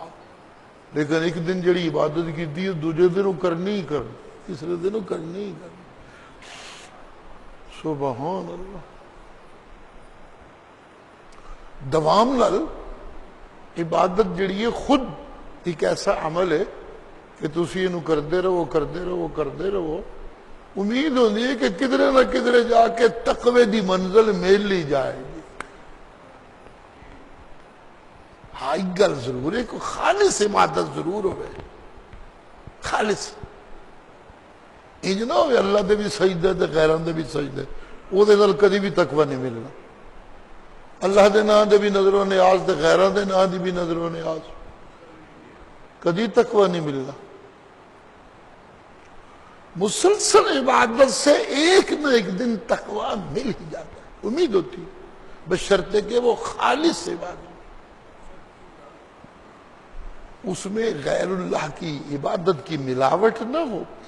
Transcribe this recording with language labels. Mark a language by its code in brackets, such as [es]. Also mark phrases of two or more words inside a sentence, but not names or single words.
[pa] لیکن ایک دن جڑی عبادت کی دی دوجے دنوں کرنی ہی کرنی، تیسرے دنوں کرنی ہی کرنی، [ar] سبحان اللہ۔ [pa] دوام نال عبادت جڑی ہے خود ایک ایسا عمل ہے کہ تسی انہوں کرتے رہو، امید ہوندی ہے کہ کدھرے نہ کدھرے جا کے تقوی دی منزل میل لی جائے گی۔ ہاں ایک گل ضرور ہے کہ خالص عبادت ضرور ہوئے، خالص انج نہ ہوئے اللہ دے بھی سجدے تے غیران دے بھی سجدے، وہ دے نال کدی بھی تقوی نہیں ملنا، اللہ دے نام دے بھی نظر و نیاز تے غیران دے نام دی بھی نظر و نیاز، کدی تقوی نہیں ملنا۔ [ur] مسلسل عبادت سے ایک نہ ایک دن تقوی مل ہی جاتا ہے، امید ہوتی ہے، بشرطے کہ وہ خالص عبادت، اس میں غیر اللہ کی عبادت کی ملاوٹ نہ ہو۔